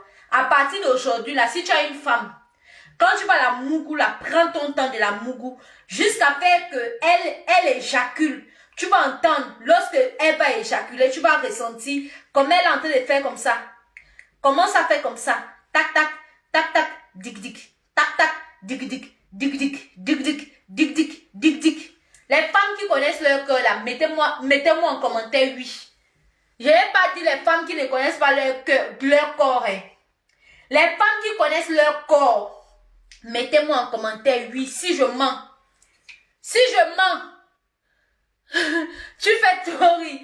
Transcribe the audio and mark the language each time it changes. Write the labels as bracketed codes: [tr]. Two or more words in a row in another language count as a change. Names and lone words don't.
[fr] À partir d'aujourd'hui, là, si tu as une femme, quand tu vas la mougou, là, prends ton temps de la mougou, jusqu'à faire qu'elle éjacule. Tu vas entendre, lorsque elle va éjaculer, tu vas ressentir comme elle est en train de faire comme ça. Comment ça fait comme ça? Tac, tac, tac, tac, dic, dic, tac, tac, dic, dic, dic, dic, dic, dic, dic, dic, dic, dic. Les femmes qui connaissent leur cœur, là, mettez-moi en commentaire oui. Je ne vais pas dire les femmes qui ne connaissent pas leur cœur, leur corps. Hein. Les femmes qui connaissent leur corps, mettez-moi en commentaire oui, si je mens. Si je mens, tu fais trop rire.